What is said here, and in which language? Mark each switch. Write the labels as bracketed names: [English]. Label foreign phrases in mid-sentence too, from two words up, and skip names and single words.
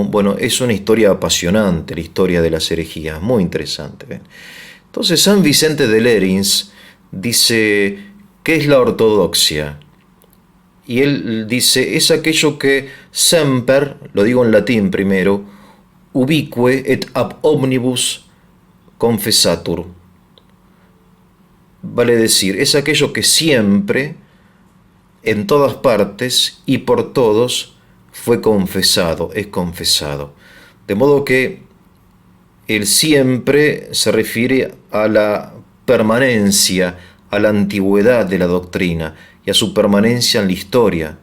[Spanish] Bueno, es una historia apasionante, la historia de las herejías, muy interesante, ¿ven? Entonces San Vicente de Lérins dice, ¿qué es la ortodoxia? Y él dice, es aquello que semper, lo digo en latín primero, [Latin] ubique et ab omnibus confessatur. [Spanish] Vale decir, es aquello que siempre, en todas partes y por todos, fue confesado, es confesado. De modo que el siempre se refiere a la permanencia, a la antigüedad de la doctrina y a su permanencia en la historia.